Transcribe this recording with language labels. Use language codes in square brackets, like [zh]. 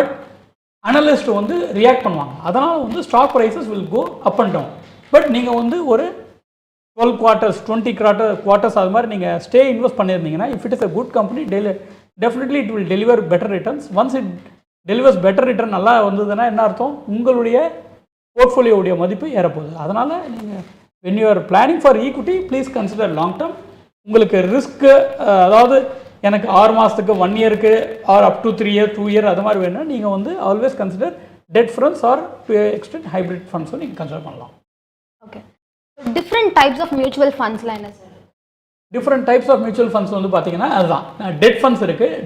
[en] but analyst வந்து react [ta] பண்ணுவாங்க. அதனால் வந்து [en] Stock prices will go up and down. But [ta] நீங்கள் வந்து ஒரு [en] 12 quarters 20 quarters [ta] அது மாதிரி நீங்கள் [en] stay invest [ta] பண்ணியிருந்தீங்கன்னா, [en] If it is a good company definitely it will deliver better returns. Once it delivers better return [ta] நல்லா வந்ததுன்னா என்ன அர்த்தம்? உங்களுடைய போர்ட்ஃபோலியோவுடைய மதிப்பு ஏறப்போகுது. அதனால் நீங்கள் [en] when you are planning for equity, please consider long term. [ta] உங்களுக்கு [en] ரிஸ்க்கு [ta] அதாவது எனக்கு [en] 6 மாதத்துக்கு 1 yearக்கு or up to 3 year 2 year [ta] அது மாதிரி வேணும்னா நீங்கள் வந்து [en] always consider debt funds or to extent hybrid ஃபண்ட்ஸும் [ta] நீங்கள் கன்சிடர் பண்ணலாம். [en] okay, different types of mutual ஃபண்ட்ஸ்லாம் [ta] என்ன sir? [en] different types of mutual funds [ta] வந்து பார்த்தீங்கன்னா அதுதான் [en] debt funds [ta] இருக்குது.